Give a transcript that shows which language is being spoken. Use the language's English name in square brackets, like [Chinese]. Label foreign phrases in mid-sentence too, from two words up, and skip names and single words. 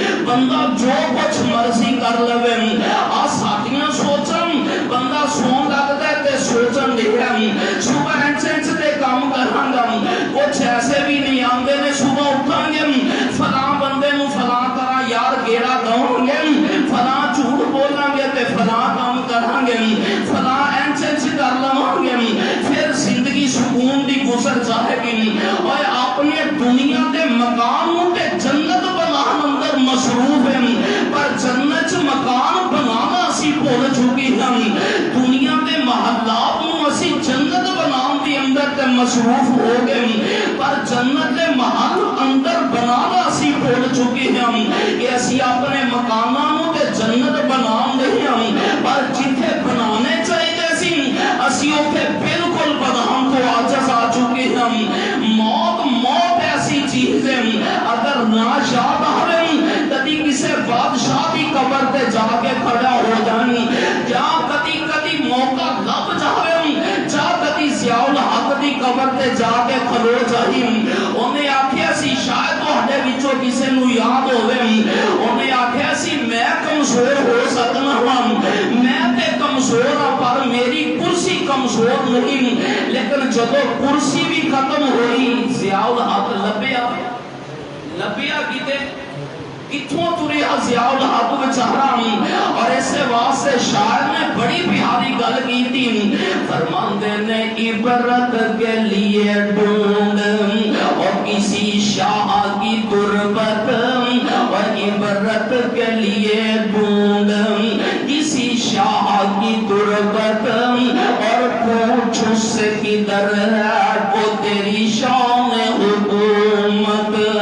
[Punjabi] بندہ جو کچھ مرضی کر لوے آ ساڈیاں سوچن بندہ سون لگتا ہے تے سوچن لکھا صبح انچ دے کام کران گا کچھ ایسے بھی نہیں آندے نے صبح اٹھان گے فلاں بندے نو فلاں طرح یار گیڑا دوں گے فلاں جھوٹ بولیں گے تے فلاں کام کران گے فلاں انچ کر لواں گے پھر زندگی سکون دی گزر جائے گی اور اپنے دنیا دے مقام تے جنت بنان اندر مصروف ہیں پر جنت مکان بنانا اسی بھول چکی ہم دنیا دے محلات نو اسی جنت بنان دی اندر تے مصروف ہو گئے پر جنت دے محل اندر بنانا اسی بھول چکی ہم کہ اسی اپنے مکاناں نو تے جنت بنان دے ہم پر جتھے بنانے چاہیے اسی اوتھے بالکل بنان تو عاجز آ چکے ہم موت ایسی چیز ہے اگر نہ یاد آوے کدی کسی بادشاہ کی قبر تے جا کے کھڑا ہو جانی یا کدی موقع لب جاوے جا کدی ضیاء الحق کی قبر تے جا کے کھلو جائی انہیں آکھیا سی شاید تہاڈے وچوں کسے نو یاد ہوے انہیں آکھیا سی میں کمزور ہو سکنا ہوں میں تے کمزور ہوں پر میری کرسی کمزور نہیں لیکن جب کرسی بھی ختم ہوئی ضیاء الحق لبیا کیتے کتھوں تریا ضیاء الحق بیچارہ اور اس واسطے شاعر نے بڑی پیاری گل کی تھی فرماندے نے [Urdu] عبرت کے لیے ڈھونڈ اور کسی شاہ کی تربت اور عبرت کے لیے ڈھونڈ کسی شاہ کی تربت اور پوچھ اس سے کدھر ہے وہ تیری شان حکومت